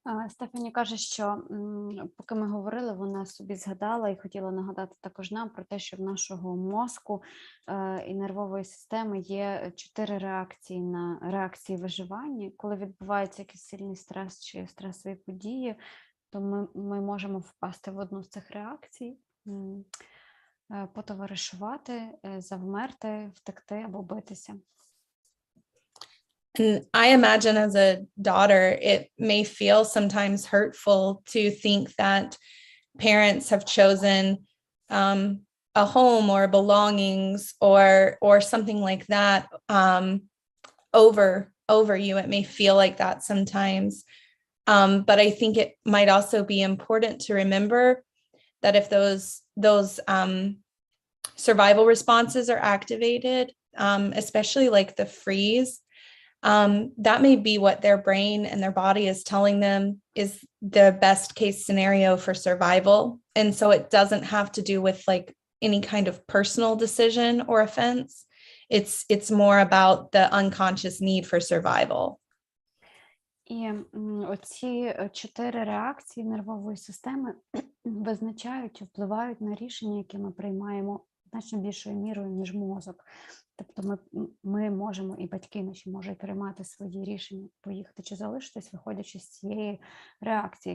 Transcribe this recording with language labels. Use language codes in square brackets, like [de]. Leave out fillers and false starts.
[uk] Стефані каже, що поки ми говорили, вона собі згадала і хотіла нагадати також нам про те, що в нашого мозку і нервової системи є 4 реакції на реакції виживання. Коли відбувається якийсь сильний стрес чи стресові події, то ми можемо впасти в одну з цих реакцій, потоваришувати, завмерти, втекти або битися. [en] And I imagine as a daughter, it may feel sometimes hurtful to think that parents have chosen a home or belongings or something like that over you. It may feel like that sometimes. But I think it might also be important to remember that if those survival responses are activated, especially like the freeze, that may be what their brain and their body is telling them is the best case scenario for survival. And so it doesn't have to do with like any kind of personal decision or offense. It's more about the unconscious need for survival. [uk] І оці 4 реакції нервової системи визначають і впливають на рішення, які ми приймаємо значно більшою мірою, ніж мозок. Тобто ми можемо, і батьки наші можуть приймати свої рішення, поїхати чи залишитись, виходячи з цієї реакції.